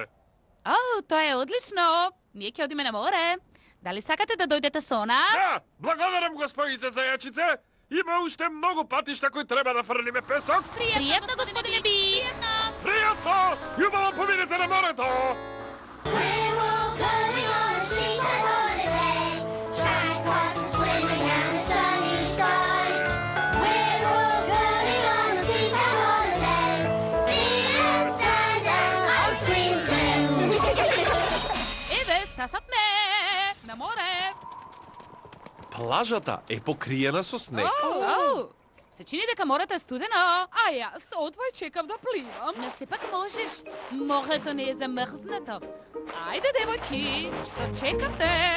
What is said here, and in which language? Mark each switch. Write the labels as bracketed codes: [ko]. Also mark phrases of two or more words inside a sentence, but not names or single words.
[mk] О, тоа е одлично. Ние ќе одиме на море. Дали сакате да дојдете со нас? Да, благодарам, господице Зајачице! Има уште многу патишта кои треба да фрлиме песок. Пријатно, господине Би. Пријатно! Јубаво поминете на морето! [en] We're all going on a seaside holiday. Sandcastles and swimming and the sunny skies. We're all going on a seaside holiday. Sea and sand and ice cream too. [mk] Еве, стасавме на море. Плажата е покриена со снег. Оу, се чини дека морето е студено. А јас одвај чекав да пливам. Но сепак можеш. Морето не е замрзнато. Ајде, девојки, што чекате?